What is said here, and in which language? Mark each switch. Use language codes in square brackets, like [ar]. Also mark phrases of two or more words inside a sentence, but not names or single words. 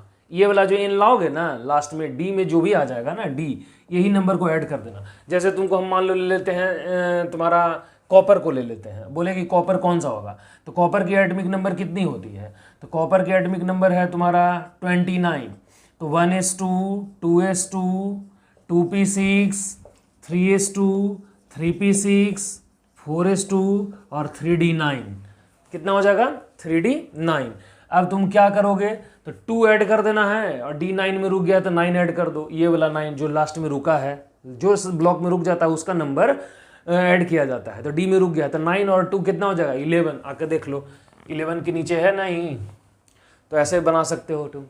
[hi] ये वाला जो एन लाओगे ना लास्ट में, डी में जो भी आ जाएगा ना डी, यही नंबर को ऐड कर देना। जैसे तुमको हम मान लो ले लेते हैं तुम्हारा कॉपर को ले लेते हैं, बोले कि कॉपर कौन सा होगा, तो कॉपर की [en] atomic number [hi] कितनी होती है, तो कॉपर की [en] atomic number [hi] है तुम्हारा 29। तो 1s2 2s2 2p6 3s2 3p6 4s2 और 3d9, कितना हो जाएगा 3d9। अब तुम क्या करोगे, तो 2 ऐड कर देना है, और d9 में रुक गया तो 9 ऐड कर दो। ये वाला 9 जो लास्ट में रुका है, जो इस ब्लॉक में रुक जाता है उसका नंबर ऐड किया जाता है। तो डी में रुक गया तो 9 और 2 कितना हो जाएगा 11। आके देख लो 11 के नीचे है नहीं, तो ऐसे बना सकते हो तुम।